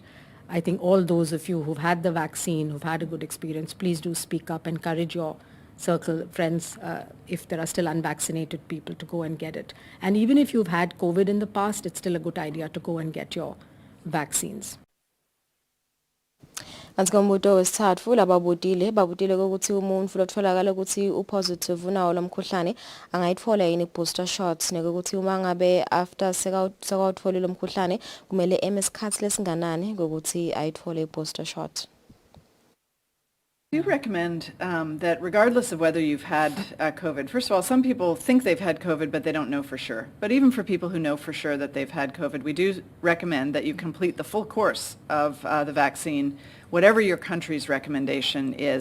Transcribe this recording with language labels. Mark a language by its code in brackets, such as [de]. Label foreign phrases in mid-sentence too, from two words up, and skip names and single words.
[en] I think all those of you who've had the vaccine, who've had a good experience, please do speak up, encourage your circle, friends, if there are still unvaccinated people, to go and get it. And even if you've had COVID in the past, it's still a good idea to go and get your vaccines. [nd] Kanti umbuto wesithathu lababutile ukuthi umuntu lotholakala ukuthi upositive unawo lomkhuhlane angayithola yini [en] booster shots [nd] nekuthi uma ngabe after sekawutholile lomkhuhlane kumele emesikhathi lesinganani ukuthi ayithole [en] booster shot. We recommend that regardless of whether you've had COVID, first of all, some people think they've had COVID, but they don't know for sure. But even for people who know for sure that they've had COVID, we do recommend that you complete the full course of the vaccine, whatever your country's recommendation is.